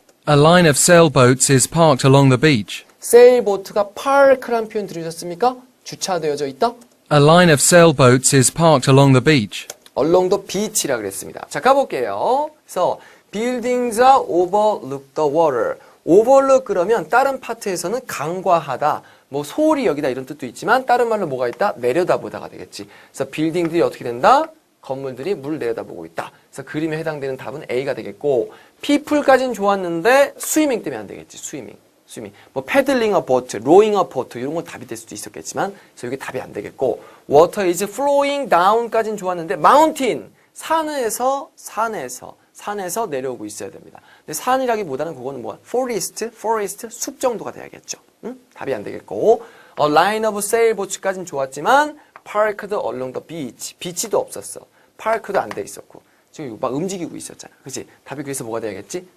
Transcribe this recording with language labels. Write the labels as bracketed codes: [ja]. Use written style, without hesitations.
[en] A line of sailboats is parked along the beach. [ko] 세일보트가 park란 표현 들으셨습니까? 주차되어져 있다. [en] A line of sailboats is parked along the beach. along the beach라 그랬습니다. [ko] 자, 가볼게요. 그래서 [en] buildings are overlook the water. [ko] overlook 그러면 다른 파트에서는 간과하다, 뭐 소홀히 여기다 이런 뜻도 있지만 다른 말로 뭐가 있다? 내려다보다가 되겠지. 그래서 빌딩들이 어떻게 된다? 건물들이 물을 내려다보고 있다. 그래서 그림에 해당되는 답은 A가 되겠고 people까지는 좋았는데 스위밍 때문에 안 되겠지. 스위밍. 뭐 패들링 어 보트, 로잉 어 보트 이런 건 답이 될 수도 있었겠지만 그래서 이게 답이 안 되겠고 [en] water is flowing down [ko] 까지는 좋았는데 mountain 산에서 산에서 내려오고 있어야 됩니다. 근데 산이라기보다는 그거는 뭐 forest, 숲 정도가 돼야겠죠. 응? 답이 안 되겠고 [en] A line of sailboats [ko] 까지는 좋았지만 [en] parked along the beach. [ko] 비치도 없었어. park도 안 돼 있었고 지금 막 움직이고 있었잖아. 그치? 답이 그래서 뭐가 돼야겠지?